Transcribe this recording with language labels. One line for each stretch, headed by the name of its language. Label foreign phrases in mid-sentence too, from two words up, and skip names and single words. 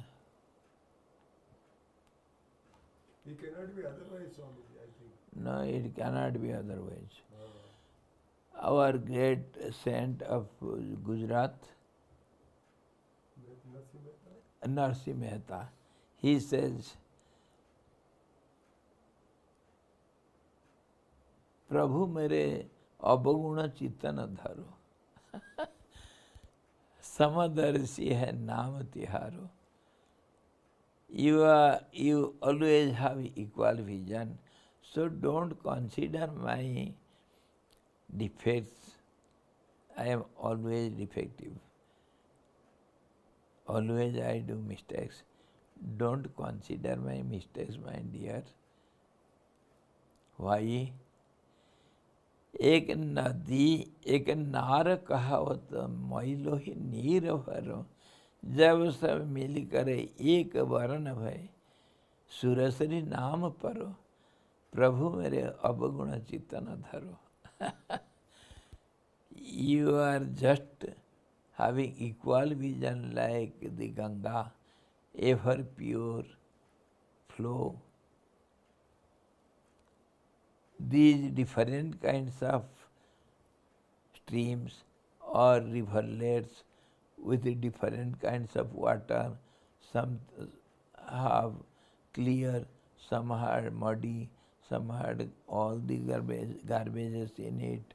English: He cannot be otherwise, Swamiji, I think. no, it cannot be otherwise. Our great saint of Gujarat, Narsi Mehta, he says,
Hindi: प्रभु मेरे अवगुण चित्तन धरो समदर्शी है नाम तिहारो.
English: You always have equal vision, so don't consider my defects. I am always defective. Always I do mistakes. Don't consider my mistakes, my dear. Why?
Hindi: एक नदी एक नार कहावत मैलो ही नीर भरो. जब सब मिल करे एक वरण भय सुरसरी नाम परो. प्रभु मेरे अवगुण चित्तन धरो.
English: You are just having equal vision like the Ganga, ever pure flow. These different kinds of streams or riverlets with different kinds of water, some have clear, some had muddy, some had all the garbages in it.